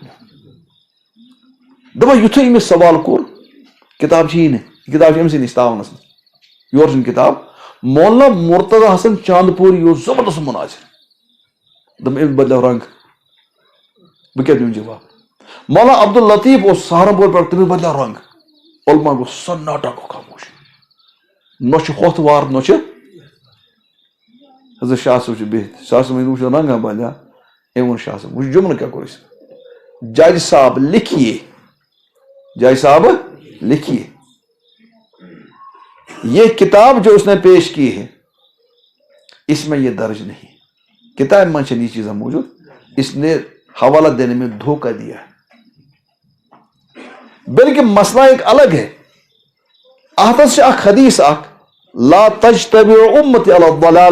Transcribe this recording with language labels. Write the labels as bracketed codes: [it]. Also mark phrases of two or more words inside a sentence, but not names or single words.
[ks] دوٚپُن یِتھُے أمِس سوال کوٚر کِتاب چھِ یی نہٕ یہِ کِتاب چھِ أمۍ سٕے نِش تاونس یورٕ چھِنہٕ کِتاب مولانا مرتضیٰ حسن چاندپوری یہِ اوس زبردست مُناظر دوٚپُن أمِس بدلیو رنٛگ بہٕ کیٛاہ دِمہٕ جواب مولانا عبداللطیف اوس سہارنپور پٮ۪ٹھ تٔمِس بدلیو رنٛگ علما گوٚو سناٹا گوٚو خاموش نہ چھُ ہوٚتھ وار نہ چھُ حضرت شاہ صٲب چھُ بِہِتھ شاہ صٲبن وٕچھ رنٛگا بنٛدیا أمۍ ووٚن شاہ صٲب وٕچھ جملہٕ کیٛاہ کوٚر أسۍ [ur] جج صاحب لکھیے جج صاحب لکھیے یہ کتاب جو اس نے پیش کی ہے اس میں یہ درج نہیں کتاب میں یہ چیزیں موجود اس نے حوالہ دینے میں دھوکہ دیا ہے بلکہ مسئلہ ایک الگ ہے [ks] احتس اخ حدیث اخ [ar] لا تجتمع امتی علی الضلالہ.